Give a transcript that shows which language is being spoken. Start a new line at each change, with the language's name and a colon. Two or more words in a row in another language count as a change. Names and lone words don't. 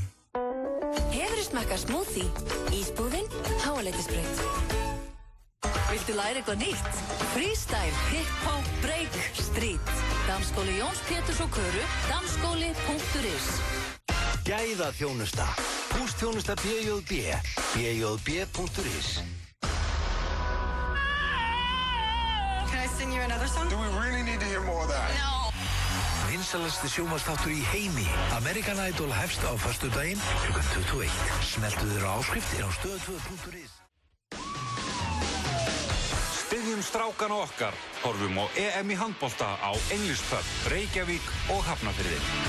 Icelandic: Hefurðu smakkað smoothie? Ísbúðin, Háaleitisbraut. Viltu læra eitthvað nýtt?
English: Freestyle, hip-hop, break, street.
Icelandic: Dansskóli Jóns Péturs og Köru, dansskóli.is. Gæðaþjónusta. Húsþjónusta BJB. BJB.is.
English: Can I sing you another song? Do we really need to hear more of that? No.
Icelandic: Vinsalasti sjónvarpsþáttur í heimi. American Idol hefst á föstudaginn klukkan 21. Smelltu þér á áskriftir á stöð2.is. Styðjum strákana okkar. Horfum á EM í handbolta á Englispub, Reykjavík og Hafnarfirði.